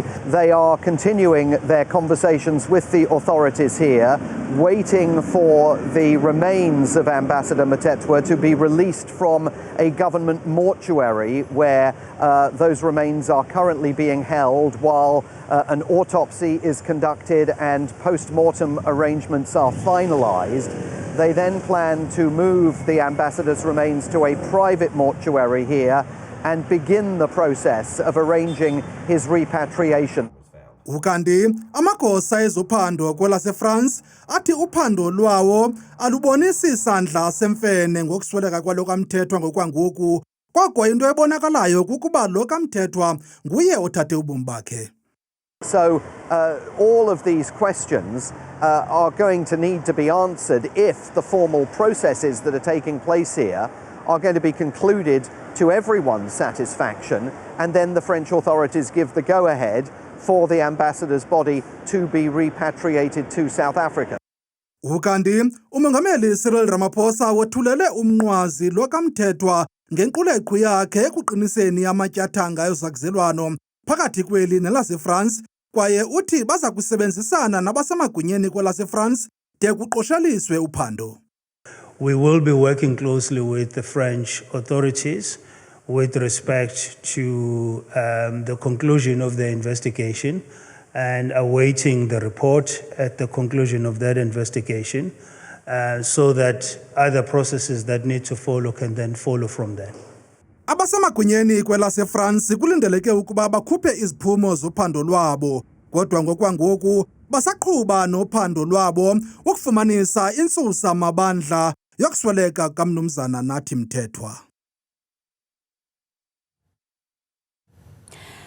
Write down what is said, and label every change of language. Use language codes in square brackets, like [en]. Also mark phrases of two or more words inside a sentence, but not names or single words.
[en] They are continuing their conversations with the authorities here, waiting for the remains of Ambassador Mthethwa to be released from a government mortuary where those remains are currently being held while an autopsy is conducted and post-mortem arrangements are finalized. They then plan to move the ambassador's remains to a private mortuary here and begin the process of arranging his repatriation. [xh] Ukanti amagosa ezophando kwelaseFrance athi uphando lwawo alubonisi isandla semfene ngokusweleka kwalo kaMthethwa ngokwangoku, kodwa into ebonakalayo kukuba lo kaMthethwa nguye othathe ubomi bakhe. [en] So all of these questions are going to need to be answered if the formal processes that are taking place here are going to be concluded to everyone's satisfaction, and then the French authorities give the go-ahead for the ambassador's body to be repatriated to South Africa. [xh] Ukanti uMongameli Cyril Ramaphosa wethulele umnqwazi lo kaMthethwa ngenquleqho yakhe ekuqiniseni amatyathanga ezakuzelwano phakathi kweli nelaseFrance kwaye uthi baza kusebenzisana nabasemagunyeni kwelaseFrance de kuqosheliswe uphando. [en] We will be working closely with the French authorities with respect to the conclusion of the investigation and awaiting the report at the conclusion of that investigation so that other processes that need to follow can then follow from that. [xh] Abasemagunyeni kwelaseFrance kulindeleke ukuba bakhuphe iziphumo zophando lwabo, kodwa ngokwangoku basaqhuba nophando lwabo ukufumanisa intsusa amabandla yokusweleka kaMnumzana Nathi Mthethwa.